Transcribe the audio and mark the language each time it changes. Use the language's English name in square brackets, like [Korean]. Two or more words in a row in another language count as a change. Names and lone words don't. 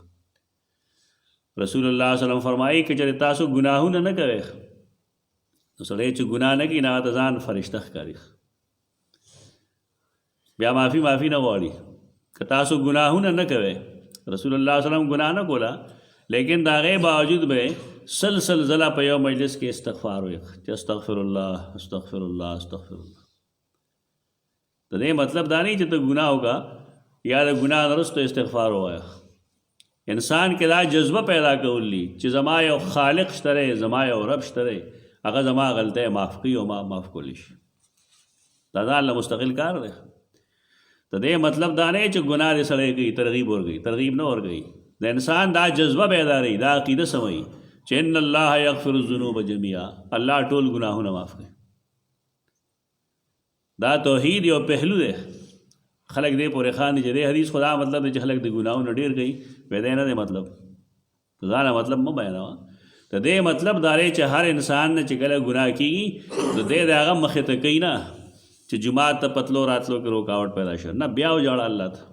[Pashto] رسول الله [Arabic] صلی الله علیه وسلم [Pashto] فرمایي که چېرې تاسو ګناهونه نه کوئ نو سړی چې ګناه نه کوي نه هغه ته ځان فرشته ښکاري بیا معافي نه غواړي. که تاسو ګناهونه نه کوئ رسول الله [Arabic] صلی الله علیه وسلم [Pashto] ګناه نه کوله لیکن د هغې باوجود به سل ځله په یو مجلس کې استغفار وایي چې [Arabic] استغفر الله استغفر الله استغفر الله. [Pashto] د دې مطلب دا نه چې ته ګناه وکړه یا د ګناه نه وروسته استغفار ووایه. انسان کې دا جذبه پیدا کولی چې زما یو خالق شته دی زما یو رب شته دی هغه زما غلطۍ معاف کوي او ما معاف کولی شي. دا د الله مستقل کار دی. د دې مطلب دا نه چې ګناه دې سړی کوي ترغیب نه ورکوي. د انسان دا جذبه بیداري دا عقیده سموي چې [Arabic] ان الله یغفر الذنوب جميعا [Pashto] الله ټول ګناهونه معاف کوي. دا توحید یو پهلو دی. خلق دې پورې خاندي چې دې حدیث خدا مطلب دی چې خلق د ګناهونو ډېر کوي ویدی نه دی مطلب ځانه مطلب مه بیانوه. د دې مطلب دا دی چې هر انسان نه چې کله ګناه کېږي نو دی د هغه مخې ته کوي نه چې جماعت ته پتلو راتلو کې رکاوټ پیدا شو نه بیا وژاړه الله ته.